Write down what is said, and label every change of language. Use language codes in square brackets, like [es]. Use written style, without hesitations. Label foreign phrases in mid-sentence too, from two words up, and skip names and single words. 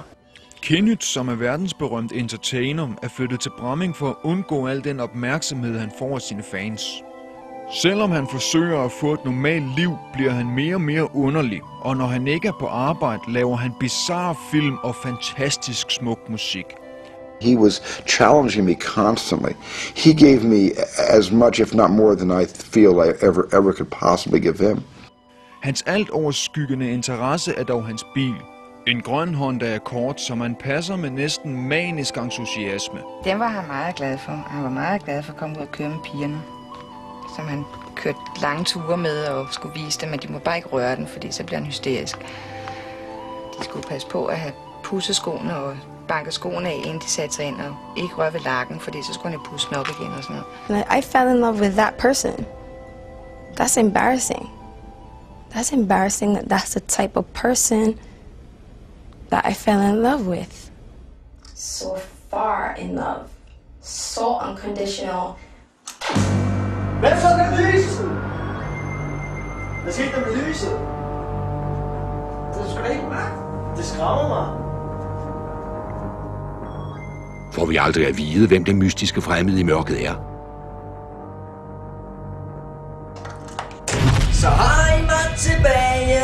[da] Kenneth, som er verdensberømt entertainer, er flyttet til Bramming for at undgå al den opmærksomhed, han får af sine fans. Selvom han forsøger at få et normalt liv, bliver han mere og mere underlig, og når han ikke er på arbejde, laver han bizarre film og fantastisk smuk musik. [en] He was challenging me constantly. He gave me as much, if not more, than I feel I ever could possibly give him. [da] Hans alt overskyggende interesse er dog hans bil. En grøn Honda Accord, som han passer med næsten manisk entusiasme. Den var han meget glad for. Han var meget glad for at komme ud og køre med pigerne, som han kørte lange ture med og skulle vise dem, at de må bare ikke røre den, fordi så bliver han hysterisk. De skulle passe på at have pudset skoene og banket skoene af, inden de satte sig ind, og ikke røre ved lakken, fordi så skulle han pusse den op igen og sådan noget. [en] I fell in love with that person. That's embarrassing. That's embarrassing that that's the type of person that I fell in love with. So far in love. So unconditional. [da] Hvad så med lyset? Hvad skete der med lyset? Det er sgu da ikke mærkt. Det skræmmer mig. Får vi aldrig at vide, hvem den mystiske fremmede i mørket er. Så har I mig tilbage.